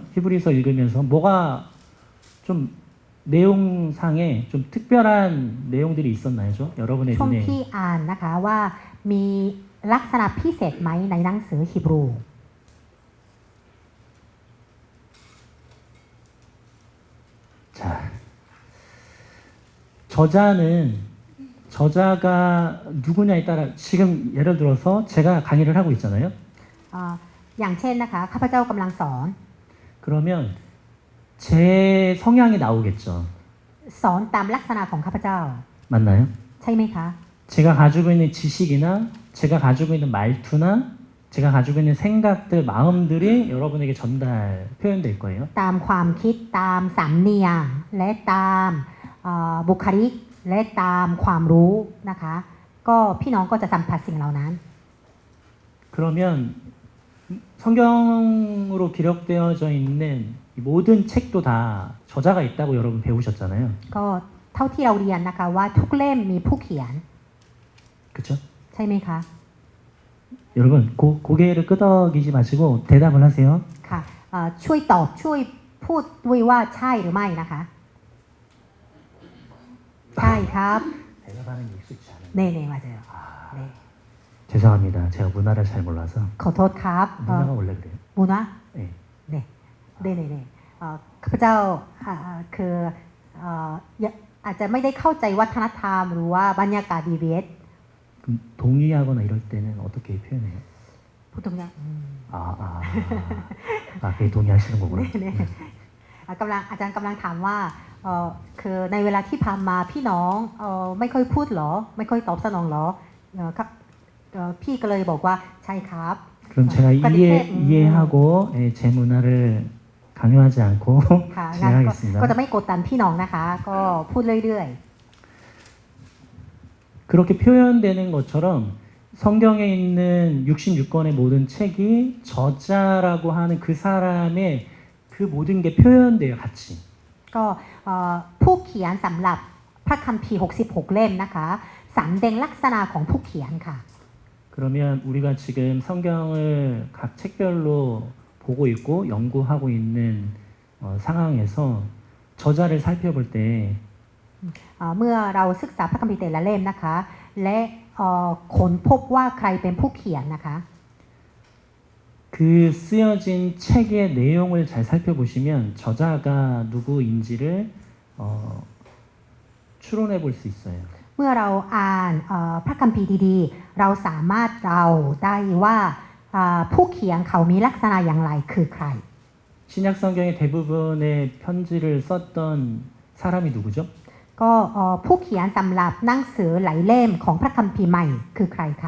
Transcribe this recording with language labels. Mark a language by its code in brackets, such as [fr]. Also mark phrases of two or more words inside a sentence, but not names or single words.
[ko] 히브리서 읽으면서 뭐가 좀 내용상에 좀 특별한 내용들이 있었나요? 여러분의 [th] ช่วง [ko] 눈에 [th] ที่อ่านนะคะว่ามีลักษณะพิเศษไหมในหนังสือฮีบรู [ko] 자, 저자가 누구냐에 따라 지금 예를 들어서 제가 강의를 하고 있잖아요. [th] อย่างเช่นนะคะข้าพเจ้ากำลังสอน [ko] 그러면 제 성향이 나오겠죠. [th] สอนตามลักษณะของข้าพเจ้า [ko] 맞나요? [th] ใช่ไหมคะ [ko] 제가 가지고 있는 지식이나 제가 가지고 있는 말투나 제가 가지고 있는 생각들, 마음들이 여러분에게 표현될 거예요. [th] ตามความคิดตามสำเนียงและตามบุคลิกและตามความรู้นะคะก็พี่น้องก็จะสัมผัสสิ่งเหล่านั้น [ko] 그러면 성경으로 기록되어져 있는 이 모든 책도 다 저자가 있다고 여러분 배우셨잖아요. [th] ก็เท่าที่เราเรียนนะคะว่าทุกเล่มมีผู้เขียน [ko] 그렇죠? [th] ใช่ไหมคะ [ko] 여러분 고개를 끄덕이지 마시고 대답을 하세요. [th] ค่ะช่วยตอบช่วยพูดด้วยว่าใช่หรือไม่นะคะใช่ครับ [ko] 대답하는 게 익숙치 않아요. 네네 맞아요. 아, 네. 죄송합니다. 제가 문화를 잘 몰라서. [th] ขอโทษครับ [ko] 문화가 원래 그래요. มูนะ 네. [th] เนี่ยเนี่ยข้าพเจ้าคืออาจจะไม่ได้เข้าใจวัฒนธรรมหรือว่าบรรยากาศ DBS [ko] 그럼 동의하거나 이럴 때는 어떻게 표현해요? [th] พูดตรงเนี้ย [ko] 그게 동의하시는 거구나. [th] เนี่ยอาจารย์กำลังถามว่าคือในเวลาที่ผ่านมาพี่น้องไม่ค่อยพูดหรอไม่ค่อยตอบสนองหรอครับพี่ก็เลยบอกว่าใช่ครับ [ko] 그럼 제가 그러니까 이해하고 예, 제 문화를 강요하지 않고 [th] ค่ะงั้นก็ [ko] 진행하겠습니다. [th] จะไม่กดดันพี่น้องนะคะ ก็พูดเรื่อย [ko] 그렇게 표현되는 것처럼 성경에 있는 66권의 모든 책이 저자라고 하는 그 사람의 그 모든 게 표현돼요, 같이. [th] ๆก็ผู้เขียนสำหรับพระคัมภีร์66 เล่มนะคะสำแดงลักษณะของผู้เขียนค่ะ [ko] 그러면 우리가 지금 성경을 각 책별로 보고 있고 연구하고 있는 상황에서 저자를 살펴볼 때 [th] เมื่อเราศึกษาพระคัมภีร์แต่ละเล่มนะคะ และค้นพบว่าใครเป็นผู้เขียนนะคะ [ko] 그 쓰여진 책의 내용을 잘 살펴보시면 저자가 누구인지를 추론해 볼 수 있어요. [th] เมื่อเราอ่านพระคัมภีร์ดีๆ เราสามารถเดาได้ว่าผู้เขียนเขามีลักษณะอย่างไรคือใคร [ko] 신약 성경의 대부분의 편지를 썼던 사람이 누구죠? [th] ก็ผู้เขียนสำหรับหนังสือหลายเล่มของพระคัมภีร์ใหม่คือใครคะ